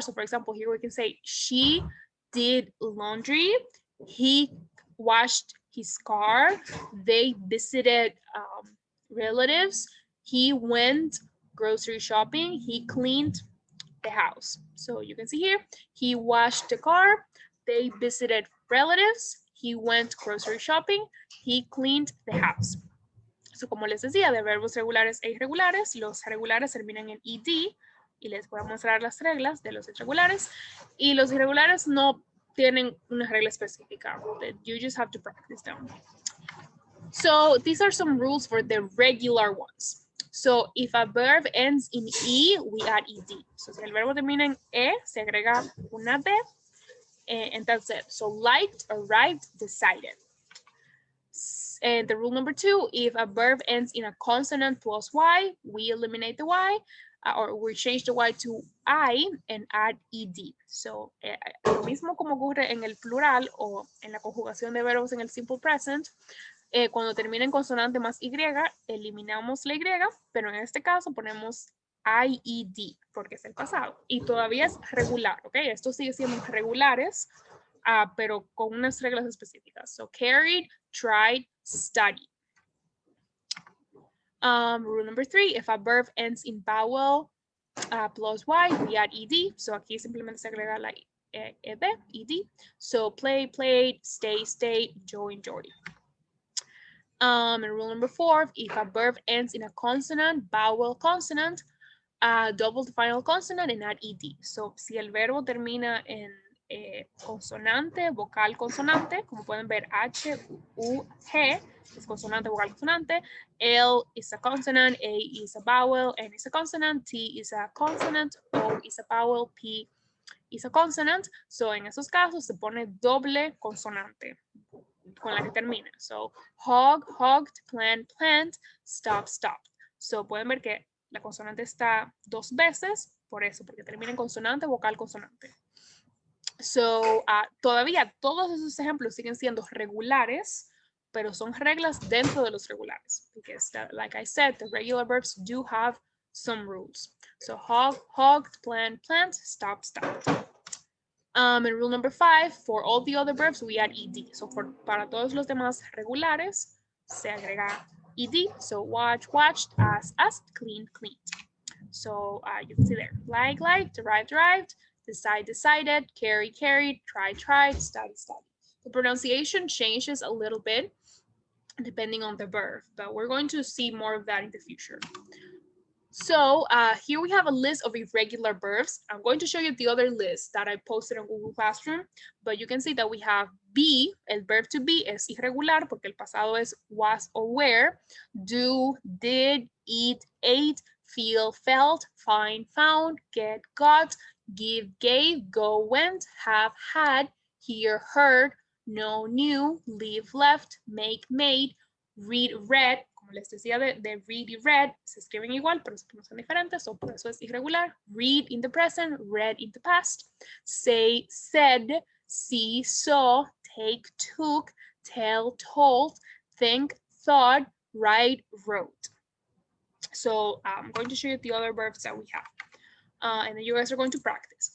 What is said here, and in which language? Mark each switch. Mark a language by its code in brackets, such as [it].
[en] So for example, here we can say she did laundry, he washed his car, they visited relatives, he went grocery shopping, he cleaned the house. So you can see here, he washed the car, they visited relatives, he went grocery shopping, he cleaned the house. [es] So como les decía, de verbos regulares e irregulares, los regulares terminan en ed y les voy a mostrar las reglas de los irregulares, y los irregulares no tienen una regla específica. [en] You just have to practice them. So these are some rules for the regular ones. So if a verb ends in E, we add ed. [es] So si el verbo termina en E, se agrega una D, [en] and that's it. So liked, arrived, decided. And the rule number 2, if a verb ends in a consonant plus Y, we eliminate the Y, or we change the Y to I and add ed. [es] So lo mismo como ocurre en el plural o en la conjugación de verbos en el simple present, cuando termina en consonante más Y, eliminamos la Y, pero en este caso ponemos IED porque es el pasado y todavía es regular, ¿ok? Esto sigue siendo regulares, pero con unas reglas específicas. [en] So carried, tried, studied. Rule number 3, if a verb ends in vowel plus Y, we add ed. So [es] aquí simplemente se agrega la ed. [en] So play, played, stay, stayed, enjoy, enjoyed. And rule number 4, if a verb ends in a consonant, vowel consonant, double the final consonant and add ed. So [es] si el verbo termina en consonante, vocal, consonante. Como pueden ver, H, U, G es consonante, vocal, consonante. [en] L is a consonant, A is a vowel, N is a consonant, T is a consonant, O is a vowel, P is a consonant. [es] So, en esos casos se pone doble consonante con la que termina. [en] So, hog, hogged, plant, plant, stop, stopped. [es] So, pueden ver que la consonante está dos veces, por eso, porque termina en consonante, vocal, consonante. So, todavía todos esos ejemplos siguen siendo regulares, pero son reglas dentro de los regulares. [en] Because, like I said, the regular verbs do have some rules. So, hog, hogged, plant, plant, stop, stopped. And rule number 5, for all the other verbs, we add ed. [es] So, para todos los demás regulares, se agrega ed. [en] So, watch, watched, asked, cleaned, cleaned. So, you can see there, like, derive, derived, decide, decided, carry, carried, try, tried, study, studied. The pronunciation changes a little bit depending on the verb, but we're going to see more of that in the future. So here we have a list of irregular verbs. I'm going to show you the other list that I posted on Google Classroom, but you can see that we have be, [es] el verb to be es irregular porque el pasado es [en] was or were, do, did, eat, ate, feel, felt, find, found, get, got, give, gave, go, went, have, had, hear, heard, know, knew, live, left, make, made, read, read. [es] Como les decía de read y read, se escriben igual, pero se pronuncian diferentes, so por eso es irregular. [en] Read in the present, read in the past. Say, said, see, saw, take, took, tell, told, think, thought, write, wrote. So I'm going to show you the other verbs that we have. And then you guys are going to practice.